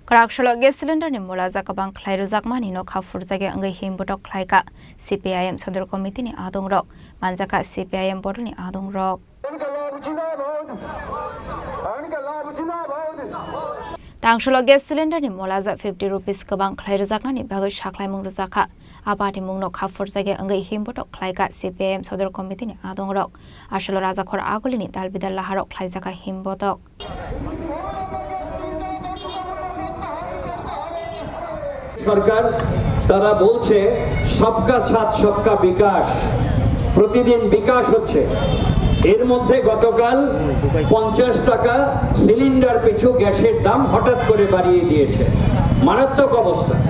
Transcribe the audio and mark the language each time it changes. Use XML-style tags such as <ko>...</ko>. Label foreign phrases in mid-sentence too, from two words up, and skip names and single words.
<trp>Karakshalo</trp> <en>gas cylinder</en> <trp>ni mula zakabang klai ruzakma ni no khafur jage angai himbotok klai ka CPIM Sodor Committee ni adong rok manjaka CPIM board ni adong rok Tangshalo</trp> <en>gas cylinder</en> <trp>ni mula za 50 rupees kabang klai ruzakna ni bagai shaklai mung ruzaka abati mung no khafur jage angai himbotok klai ka CPIM Sodor Committee ni adong rok ashalo raja khor aguli ni dalbidal laharok klai jaka himbotok</trp> <bn>সরকার তারা বলছে</bn> <hi>सबका साथ सबका विकास</hi> <bn>প্রতিদিন বিকাশ হচ্ছে এর মধ্যে গতকাল 50 টাকা সিলিন্ডার পিছু গ্যাসের দাম হঠাৎ করে বাড়িয়ে দিয়েছে মারাত্মক অবস্থা</bn>